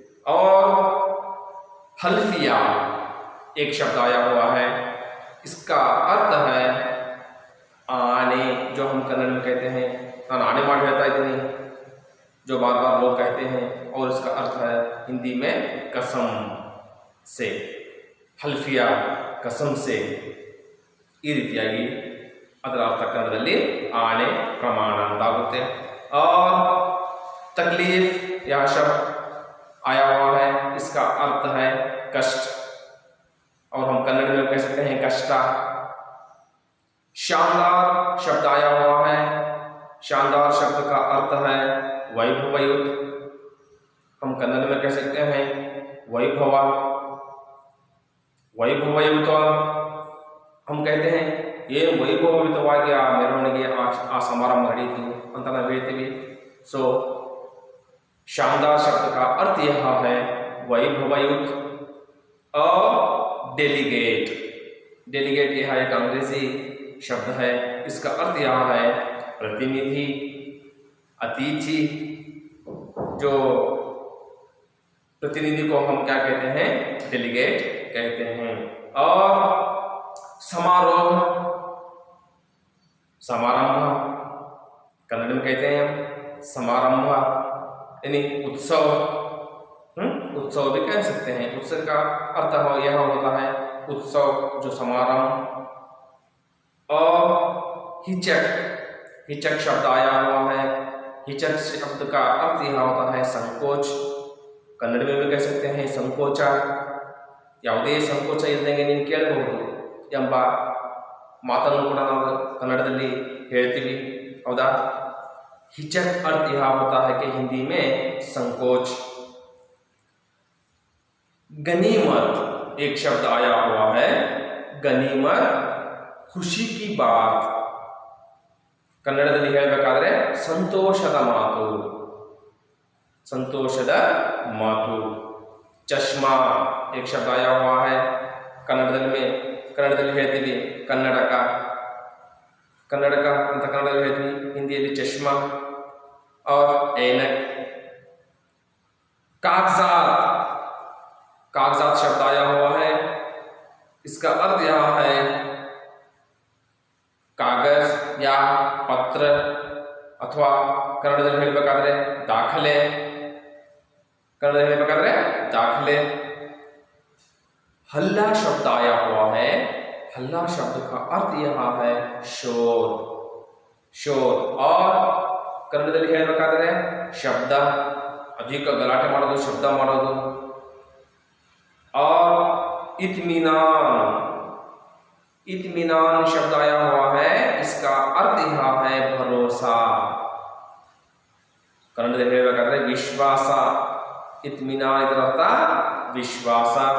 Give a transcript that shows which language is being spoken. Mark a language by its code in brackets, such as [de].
[hi] और हल्फिया एक शब्द आया हुआ है, इसका अर्थ है आने, जो हम कन्नड़ में कहते हैं आने मार रहता है, जो बार बार लोग कहते हैं, और इसका अर्थ है हिंदी में कसम से। हल्फिया कसम से, [kn] ಈ ರೀತಿಯಾಗಿ ಅದರ ಅರ್ಥ ಕನ್ನಡದಲ್ಲಿ ಆಣೆ, ಪ್ರಮಾಣ ಅಂತಾಗುತ್ತೆ। [hi] और तकलीफ यह शब्द आया हुआ है, इसका अर्थ है कष्ट, और हम कन्नड़ में कह सकते हैं कष्टा। शानदार शब्द आया हुआ है, शानदार शब्द का अर्थ है वैभवयुत, हम कन्नड़ में कह सकते हैं वैभव। वैभवयुत हम कहते हैं ये [kn] ವೈಭವಯುತವಾಗಿ ಆ ಮೆರವಣಿಗೆ ಆ ಸಮಾರಂಭ ನಡೆಯಿತು ಅಂತ ನಾವು ಹೇಳ್ತೀವಿ। [hi] सो शानदार शब्द का अर्थ यह है वैभवयुत। और डेलीगेट, डेलीगेट यह एक अंग्रेजी शब्द है, इसका अर्थ यह है प्रतिनिधि, अतिथि। जो प्रतिनिधि को हम क्या कहते हैं, डेलीगेट कहते हैं। और समारोह, समारंभ कन्नड़ में कहते हैं समारंभ, यानी उत्सव। उत्सव भी कह सकते हैं, उत्सव का अर्थ यह होता है उत्सव, जो समारंभ। और हिचक, हिचक शब्द आया हुआ है, हिचक शब्द का अर्थ यह होता है संकोच, कन्नड़ में भी कह सकते हैं संकोच। [kn] ಯಾವುದೇ ಸಂಕೋಚ ಇಲ್ಲದಂಗೆ ನೀವು ಕೇಳಬಹುದು ಎಂಬ ಮಾತನ್ನು ಕೂಡ ನಾವು ಕನ್ನಡದಲ್ಲಿ ಹೇಳ್ತೀವಿ, ಹೌದಾ। [hi] हिचक अर्थ यह होता है कि हिंदी में संकोच। गनीमत एक शब्द आया हुआ है, गनीमत खुशी की बात, [kn] ಕನ್ನಡದಲ್ಲಿ ಹೇಳಬೇಕಾದ್ರೆ ಸಂತೋಷದ ಮಾತು, ಸಂತೋಷದ ಮಾತು। [hi] चश्मा एक शब्द आया हुआ है, [kn] ಕನ್ನಡದಲ್ಲಿ ಹೇಳ್ತೀವಿ ಕನ್ನಡಕ, ಕನ್ನಡಕ ಅಂತ ಕನ್ನಡದಲ್ಲಿ ಹೇಳ್ತೀವಿ, ಹಿಂದಿಯಲ್ಲಿ ಚಶ್ಮಾ। [hi] और ऐनक। कागजात, कागजात शब्द आया हुआ है, इसका अर्थ यह है कागज या पत्र, अथवा [kn] कन्नडದಲ್ಲಿ ಹೇಳಬೇಕಾದ್ರೆ ದಾಖಲೆ, कन्नडದಲ್ಲಿ ಹೇಳಬೇಕಾದ್ರೆ ದಾಖಲೆ। [hi] हल्ला शब्द आया हुआ है, हल्ला शब्द का अर्थ यह है शोर, शोर। [kn] और ಕನ್ನಡದಲ್ಲಿ ಹೇಳಬೇಕಾದ್ರೆ ಶಬ್ದ, ಅಧಿಕ ಗಲಾಟೆ ಮಾಡೋದು, ಶಬ್ದ ಮಾಡೋದು। [hi] और इत्मीनान, इत्मीनान शब्द आया हुआ है, इसका अर्थ यह है भरोसा, [kn] ಕನ್ನಡದಲ್ಲಿ ಹೇಳಬೇಕಾದ್ರೆ ವಿಶ್ವಾಸ, ಇತ್ಮಿನಾನ್ ಇದರ ಅರ್ಥ ವಿಶ್ವಾಸ.